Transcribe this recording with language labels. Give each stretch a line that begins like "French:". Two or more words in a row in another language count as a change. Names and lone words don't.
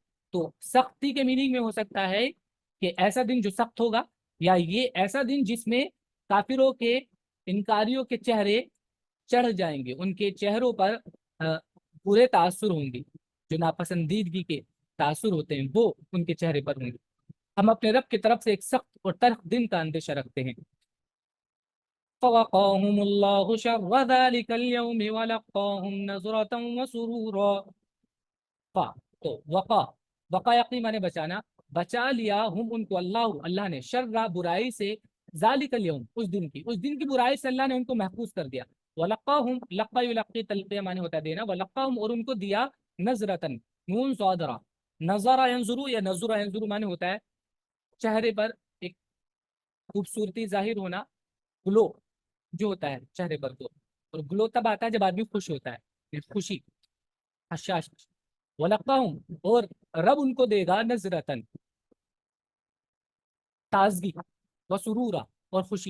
Hindi: तो सख्ती के मीनिंग में हो सकता है कि ऐसा दिन जो सख्त होगा, या ये ऐसा दिन जिसमें काफिरों के, इनकारियों के चेहरे चढ़ जाएंगे, उनके चेहरों पर पूरे तासुर होंगे, जो नापसंदीदगी के तासुर होते हैं वो उनके चेहरे पर होंगे। हम अपने रब की तरफ से एक सख्त और तल्ख दिन का अंदेशा रखते हैं।
Arabic: فوقاهم الله شر ذلك اليوم ولقاهم نضرة وسرورا.
Hindi: फ़ा, तो वक़ा,
Arabic: وقى يقي
Hindi: माने बचाना, बचा लिया हम उनको, अल्लाह ने, शर्रा बुराई से,
Arabic: ذلك اليوم
Hindi: उस दिन की बुराई से अल्लाह ने उनको महफूज कर दिया।
Arabic: ولقاهم, لقى يلقي تلقية
Hindi: माने होता है देना,
Arabic: ولقاهم
Hindi: और उनको दिया, नज़रतन, नून सौदरा,
Arabic: نضر ينضر
Hindi: या
Arabic: نضر ينضر
Hindi: माने होता है चेहरे पर एक खूबसूरती जाहिर होना, ग्लो जो होता है चेहरे पर को, और ग्लो तब आता है जब आदमी खुश होता है, ये खुशी, हर्षाश। वलक्काहुम और रब उनको देगा नजरतन, ताजगी,
Arabic: وسرورا
Hindi: और खुशी।